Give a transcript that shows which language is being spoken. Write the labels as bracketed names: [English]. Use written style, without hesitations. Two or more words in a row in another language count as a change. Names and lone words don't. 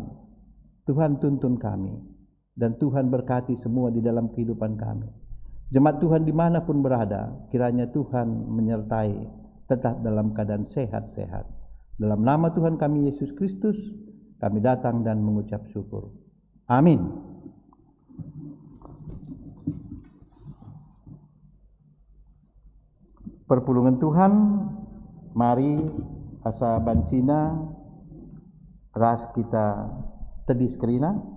[Indonesian] Tuhan tuntun kami, dan Tuhan berkati semua di dalam kehidupan kami. Jemaat Tuhan dimanapun berada, kiranya Tuhan menyertai tetap dalam keadaan sehat-sehat. Dalam nama Tuhan kami Yesus Kristus, kami datang dan mengucap syukur. Amin. [Batak Karo] Perpulungan Tuhan, mari asa bancina ras kita tedis kerina.